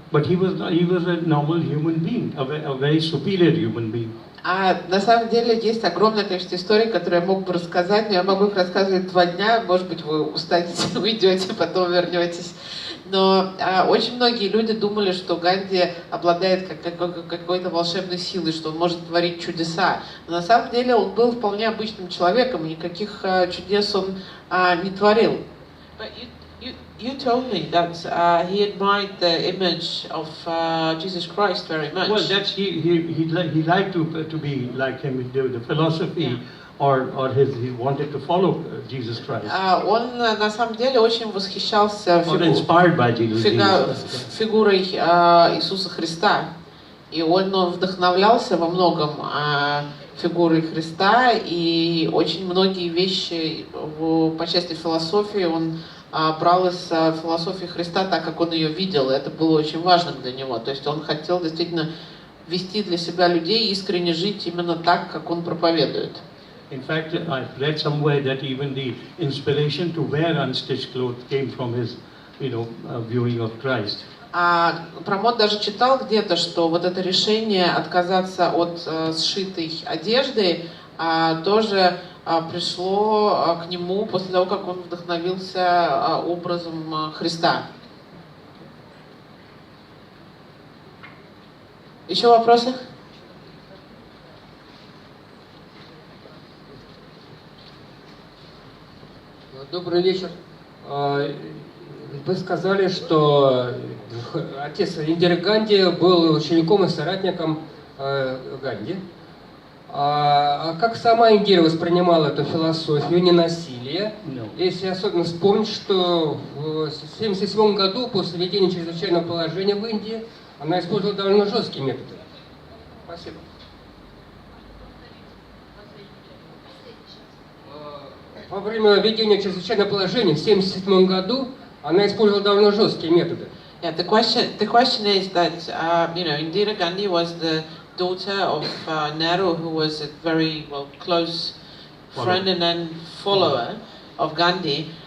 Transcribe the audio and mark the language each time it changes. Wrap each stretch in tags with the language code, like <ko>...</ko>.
<en>But he was a normal human being, a very superior human being.</en> <ru>А на самом деле есть огромное количество историй, которые я мог бы рассказать, но я могу их рассказывать 2 дня, может быть, вы устанете, уйдете, потом вернетесь. Но очень многие люди думали, что Ганди обладает какой-то волшебной силой, что он может творить чудеса. Но на самом деле он был вполне обычным человеком, и никаких чудес он не творил.</ru> <en>But you told me that he admired the image of Jesus Christ very much. Well, that's he liked to be like him. The philosophy, or he wanted to follow Jesus Christ.</en> <ru>Он на самом деле очень восхищался</ru> <en>inspired by</en> <ru>фигурой Иисуса Христа, и он вдохновлялся во многом фигурой Христа, и очень многие вещи по части философии он брал из философии Христа так, как он ее видел, и это было очень важным для него. То есть он хотел действительно вести для себя людей, искренне жить именно так, как он проповедует.</ru> <en>In fact, I've read somewhere that even the inspiration to wear unstitched clothes came from his, viewing of Christ.</en> <ru>Прамод даже читал где-то, что вот это решение отказаться от сшитой одежды тоже пришло к нему после того, как он вдохновился образом Христа. Еще вопросы? Добрый вечер. Вы сказали, что отец Индиры Ганди был учеником и соратником Ганди. А как сама Индира воспринимала эту философию ненасилия? Если особенно вспомнить, что в 1977 году, после введения чрезвычайного положения в Индии, она использовала довольно жесткие методы. Спасибо. Во время введения чрезвычайного положения в 1977 году она использовала довольно жесткие методы.</ru> <en>Yeah, the question is that Indira Gandhi was the daughter of Nehru, who was a very close friend and follower of Gandhi.</en>